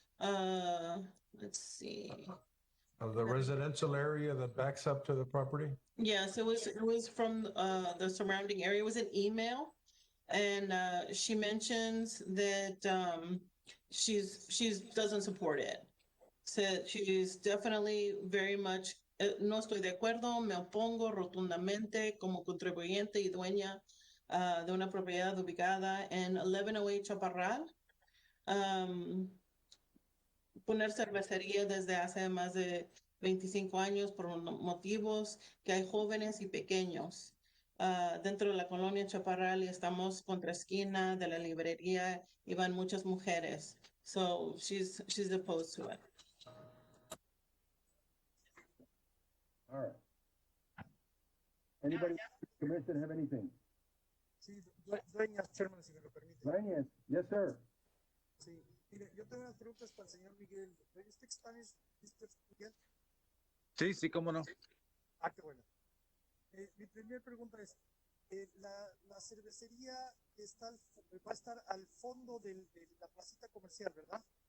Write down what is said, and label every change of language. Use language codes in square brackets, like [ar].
[en] Let's see. Of the residential area that backs up to the property? Yes, it was from the surrounding area. It was an email, and she mentions that she's doesn't support it. Said she's definitely very much [es] no estoy de acuerdo, me opongo rotundamente como contribuyente y dueña de una propiedad ubicada en 1108 Chaparral. Poner cervecería desde hace más de 25 años por motivos que hay jóvenes y pequeños dentro de la colonia Chaparral y estamos contra esquina de la librería y van muchas mujeres. [en] So she's opposed to it. All right. Anybody, commission, have anything? [es] Sí, dueñas, Chairman, si me lo permite. [en] Dueñas, yes, sir. [es] Sí, mire, yo tengo unas preguntas para el señor Miguel. [en] ¿Do you speak Spanish, Mr. Miguel? [es] Sí, sí, cómo no. Ah, qué bueno. Mi primera pregunta es, la cervecería va a estar al fondo de la placita comercial, ¿verdad?